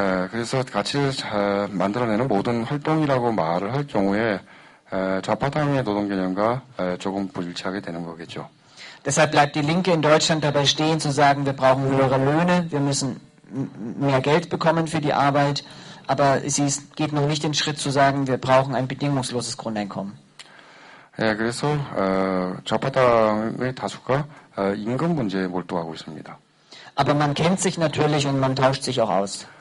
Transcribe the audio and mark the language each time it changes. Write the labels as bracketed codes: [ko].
[ko] 그래서 가치를 만들어내는 모든 활동이라고 말을 할 경우에 좌파당의 노동 개념과 조금 불일치하게 되는 거겠죠. [de] Deshalb bleibt die Linke in Deutschland dabei stehen, zu sagen, wir brauchen höhere Löhne, wir müssen mehr Geld bekommen für die Arbeit, aber sie geht noch nicht den Schritt zu sagen, wir brauchen ein bedingungsloses Grundeinkommen. [ko] 예, 그래서 좌파당의 다수가 임금 문제에 몰두하고 있습니다. [de] Aber man kennt sich natürlich und man tauscht sich auch aus.